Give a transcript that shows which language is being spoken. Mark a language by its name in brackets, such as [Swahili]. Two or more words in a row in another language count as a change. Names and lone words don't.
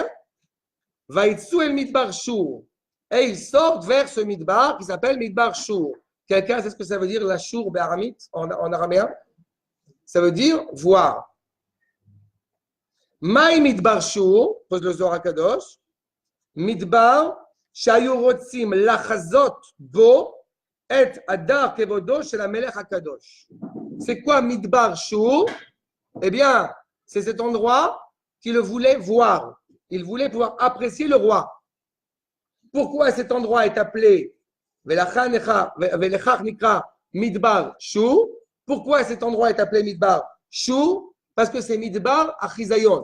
[Hebrew] ויצאו אל מדבר שור. [French] Et ils sortent vers ce midbar qui s'appelle [Hebrew] מדבר שור. [French] Quelqu'un sait ce que ça veut dire la shur béaramite en araméen? Ça veut dire voir. [Hebrew] מאי מדבר שור, [French] pose le Zohar HaKadosh. [Hebrew] מדבר שהיו רוצים לחזות בו את הדר כבודו של המלך הקדוש. [French] C'est quoi [Hebrew] מדבר שור? [French] Eh bien, c'est cet endroit qu'il voulait voir. Il voulait pouvoir apprécier le roi. Pourquoi cet endroit est appelé [Hebrew] ולכך נקרא מדבר שור? [French] Pourquoi cet endroit est appelé [Hebrew] מדבר שור? [French] Parce que c'est [Hebrew] מדבר החיזיון.